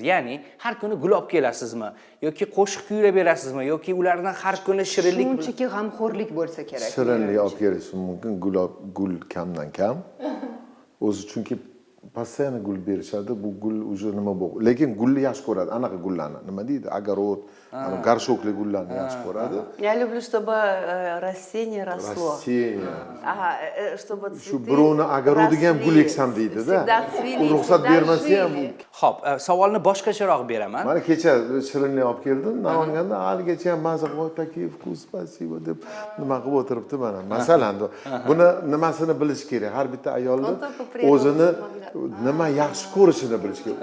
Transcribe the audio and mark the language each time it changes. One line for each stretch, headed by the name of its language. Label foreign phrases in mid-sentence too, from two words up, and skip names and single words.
Uzbek: Ya'ni har kuni gul olib kelasizmi yoki qo'shiq kuylab berasizmi yoki ularni har kuni shirinlik Shunchaki g'amxo'rlik bo'lsa kerak. Shirinlik olib kelishi mumkin, gul kamdan kam. O'zi chunki постоянно gul berishadi, bu gul уже nima bo'ldi. Lekin gulni yaxshi ko'radi, anaqa gullarni. Nima deydi?
Russian: Огород, горшокli
Uzbek: gullarni yaxshi ko'radi.
Russian: Я люблю, чтобы растение росло. Rasteniya. Ага, чтобы
Uzbek: Shu
Russian: цветы
Uzbek: birovni огорodiga ham gul
Russian: росли,
Uzbek: eksam deydi-da.
Russian: всегда цвели,
Uzbek: U ruxsat
Russian: всегда
Uzbek: bermasa ham
Russian: жили.
Uzbek: Xo'p, savolni boshqacharoq beraman. Mana kecha shirinlik olib keldim, Namanganda haligacha ham maza voy taklif, spasibo deb nima qilib o'tiribdi mana. Masalan, buni nimasini bilish kerak. Har bitta ayolni o'zini nima yaxshi ko'rishini bilish kerak.